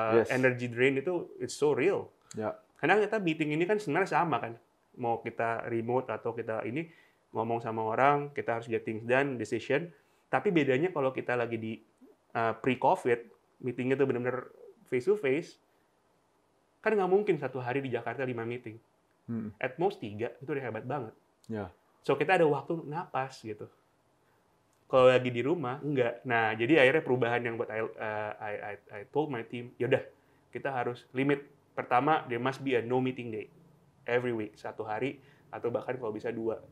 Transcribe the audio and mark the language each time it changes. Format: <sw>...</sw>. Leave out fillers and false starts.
<en>Energy drain itu, it's so real.</en> <id>Karena kita meeting ini kan sebenarnya sama kan. Mau kita remote atau kita ini ngomong sama orang, kita harus</id> <en>get things done,</en> <id>decision. Tapi bedanya kalau kita lagi di pre-COVID, meetingnya tuh benar-benar face-to-face, kan nggak mungkin satu hari di Jakarta 5 meeting.</id> <en>At most 3,</en> <id>itu udah hebat banget. So kita ada waktu napas gitu. Kalau lagi di rumah, enggak. Nah, jadi akhirnya perubahan yang buat</id> <en>I told my team,</en> <id>yaudah, kita harus limit.</id> <en>Pertama, there must be a no meeting day. Every week,</en> <id>1 hari, atau bahkan kalau bisa 2.</id>